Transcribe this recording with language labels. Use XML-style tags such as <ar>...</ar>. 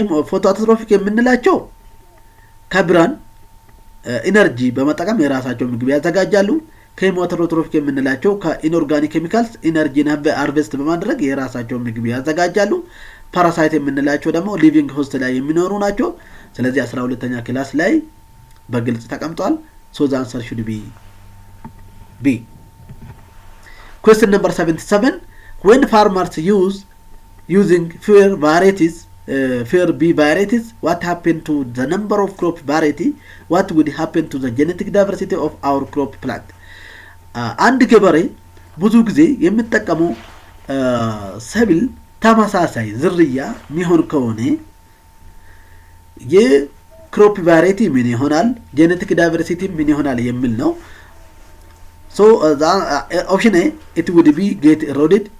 <am>ፎቶ አውቶትሮፊክ የምንላቸው ከብርሃን ኢነርጂ በመጠቀም የራሳቸው ምግብ ያዘጋጃሉ። ኬሞ አውቶትሮፊክ የምንላቸው ከኢንኦርጋኒክ ኬሚካልስ ኢነርጂን ሃርቨስት በማድረግ የራሳቸው ምግብ ያዘጋጃሉ። ፓራሳይት የምንላቸው ደግሞ ሊቪንግ ሆስት ላይ የሚኖሩ ናቸው። ስለዚህ 12ኛ ክላስ ላይ በግልጽ ተቀምጧል።</am> <en>ሶ ዘ አንሰር ሹድ ቢ ቢ። Question number 77. When farmers using fair varieties, fair B varieties, what happened to the number of crop variety? What would happen to the genetic diversity of our crop plant?</en> <am>አንድ ገበሬ ብዙ ጊዜ የሚጠቀመው ሰብል ተመሳሳይ ዝርያ የሚሆን ከሆነ የክሮፕ ቫሪቲ ምን ይሆናል፣ ጄኔቲክ ዳይቨርሲቲ ምን ይሆናል የሚል ነው።</am> <en>so option A, it would be get eroded.</en>